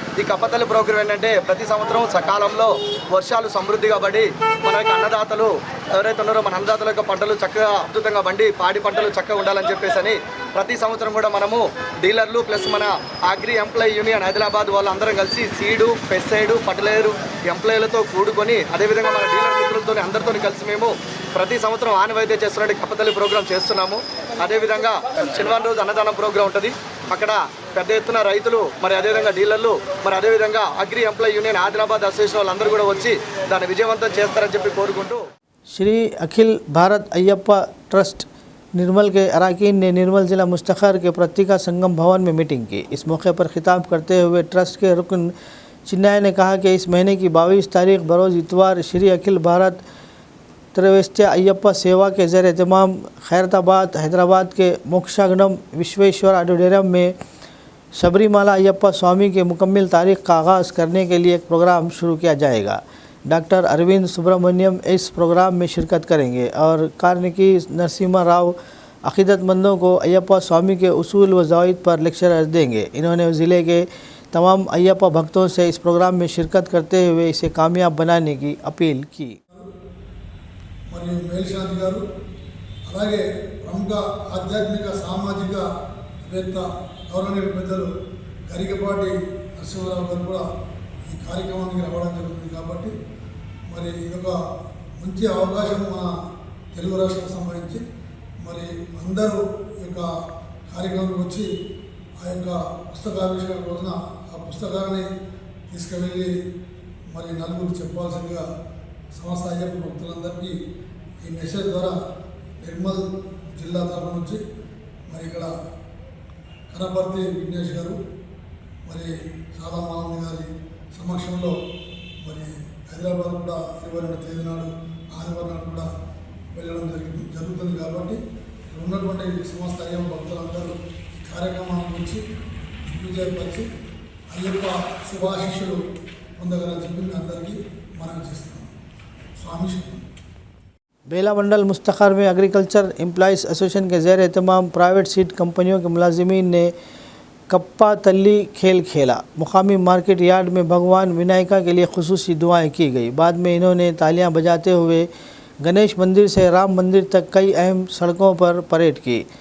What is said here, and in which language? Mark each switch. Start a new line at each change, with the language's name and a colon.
Telugu: ఈ కప్పతల్లి ప్రోగ్రాం ఏంటంటే ప్రతి సంవత్సరం సకాలంలో వర్షాలు సమృద్ధిగా పడి మన యొక్క అన్నదాతలు ఎవరైతే ఉన్నారో మన అన్నదాతల యొక్క పంటలు చక్కగా అద్భుతంగా పండి పాడి పంటలు చక్కగా ఉండాలని చెప్పేసి ప్రతి సంవత్సరం కూడా మనము డీలర్లు ప్లస్ మన అగ్రి ఎంప్లాయీ యూనియన్ ఆదిలాబాద్ వాళ్ళందరం కలిసి సీడు పెస్సైడు ఫర్టిలైజర్ ఎంప్లాయీలతో కూడుకొని అదేవిధంగా మన డీలర్ మిత్రులతో అందరితో కలిసి మేము ప్రతి సంవత్సరం ఆనవాయితీ చేస్తున్నట్టు కప్పతల్లి ప్రోగ్రాం చేస్తున్నాము. అదేవిధంగా శనివారం రోజు అన్నదానం ప్రోగ్రాం ఉంటుంది. అక్కడ పెద్ద ఎత్తున రైతులు మరి అదేవిధంగా డీలర్లు మరి అదేవిధంగా agri employee union Adilabad association వాళ్ళందరూ కూడా వచ్చి దాన్ని విజయవంతం చేస్తారని చెప్పి కోరుకుంటూ
Hindi: श्री अखिल भारत अय्यप्पा ट्रस्ट निर्मल के अरकान ने निर्मल जिला मुस्तखर के पत्रिका संगम भवन में मीटिंग की। इस मौके पर खिताब करते हुए ट्रस्ट के रुकन चिन्नाय ने कहा कि इस महीने की 22 तारीख बरोज़ इतवार श्री अखिल भारत त्रैवस्त्य अय्यप्पा सेवा के ज़ेर एहतमाम खैरताबाद हैदराबाद के मोक्षागणम विश्वेश्वर ऑडिटोरियम में शबरीमाला अय्यप्पा स्वामी के मुकम्मल तारीख का आगाज़ करने के लिए एक प्रोग्राम शुरू किया जाएगा। डॉक्टर अरविंद सुब्रमण्यम इस प्रोग्राम में शिरकत करेंगे और कार्निकी नरसिम्हा राव अकीदतमंदों को अय्यप्पा स्वामी के उसूल व ज़वाबित पर लेक्चर देंगे। इन्होंने ज़िले के तमाम अय्यप्पा भक्तों से इस प्रोग्राम में शिरकत करते हुए इसे कामयाब बनाने की अपील की।
Telugu: మరియు మేల్శాంతి గారు అలాగే ప్రముఖ ఆధ్యాత్మిక సామాజికవేత్త గౌరవనీయ పెద్దలు గరికపాటి నరసింహారావు గారు కూడా ఈ కార్యక్రమానికి రావడం జరుగుతుంది. కాబట్టి మరి ఇదొక మంచి అవకాశం మన తెలుగు రాష్ట్రాలకు సంబంధించి మరి అందరూ ఈ యొక్క కార్యక్రమానికి వచ్చి ఆ యొక్క పుస్తకావిష్కరణ రోజున ఆ పుస్తకాన్ని తీసుకువెళ్ళి మరి నలుగురు చెప్పాల్సిందిగా సమస్త అయ్యప్ప భక్తులందరికీ ఈ మెసేజ్ ద్వారా నిర్మల్ జిల్లా తరఫు నుంచి మరి ఇక్కడ కనపర్తి విఘ్నేష్ గారు మరి సాదామానంద గారి సమక్షంలో మరి హైదరాబాద్ కూడా 22వ తేదీ నాడు ఆదివారం నాడు కూడా వెళ్ళడం జరుగుతుంది. కాబట్టి ఉన్నటువంటి సమస్త అయ్యప్ప భక్తులందరూ ఈ కార్యక్రమానికి వచ్చి దిగ్విజయపరిచి అయ్యప్ప శుభాశిష్యులు పొందగలని చెప్పి మీ అందరికీ మనం చేస్తున్నాం.
Hindi: स्वामी बेला मंडल मुस्तखर में एग्रीकल्चर एम्प्लॉइज़ एसोसिएशन के ज़ेर एहतमाम प्राइवेट सीड कंपनियों के मुलाजिमीन ने कप्पा तल्ली खेल खेला। मुकामी मार्केट यार्ड में भगवान विनायका के लिए खुसूसी दुआएं की गई। बाद में इन्होंने तालियां बजाते हुए गणेश मंदिर से राम मंदिर तक कई अहम सड़कों पर परेड की।